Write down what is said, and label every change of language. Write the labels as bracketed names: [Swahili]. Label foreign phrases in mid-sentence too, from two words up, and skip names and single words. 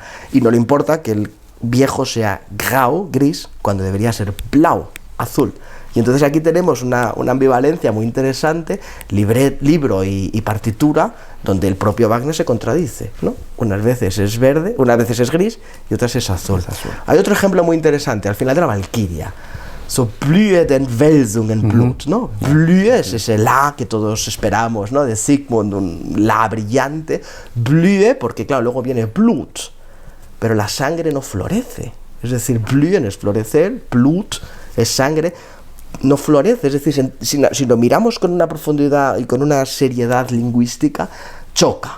[Spanish] Y no le importa que el viejo sea grau, gris, cuando debería ser blau, azul. Y entonces aquí tenemos una ambivalencia muy interesante, libro y partitura, donde el propio Wagner se contradice, ¿no? Unas veces es verde, unas veces es gris y otras es azul. Hay otro ejemplo muy interesante, al final de la Valquiria. [German] So blühe den Welsungen Blut, [Spanish] ¿no? Blühe es ese la que todos esperamos, ¿no? De Sigmund, un la brillante. Blühe, porque claro, luego viene Blut, pero la sangre no florece. Es decir, blühen es florecer, Blut es sangre, no florece. Es decir, si lo miramos con una profundidad y con una seriedad lingüística, choca.